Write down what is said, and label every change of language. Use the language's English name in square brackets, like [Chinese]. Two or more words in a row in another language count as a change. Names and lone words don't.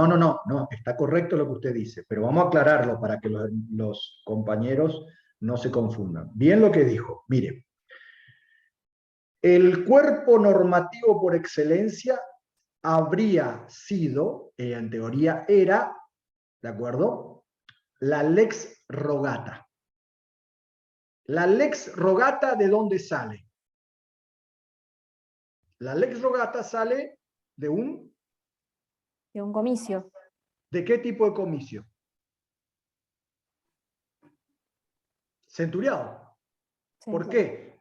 [Spanish] No, está correcto lo que usted dice, pero vamos a aclararlo para que los compañeros no se confundan. Bien lo que dijo, mire, el cuerpo normativo por excelencia habría sido, en teoría era, ¿de acuerdo? La [Latin] lex rogata. [Spanish] La [Latin] lex rogata, [Spanish] ¿de dónde sale? La [Latin] lex rogata [Spanish] sale de un... De un comicio. ¿De qué tipo de comicio? Centuriado. ¿Por qué?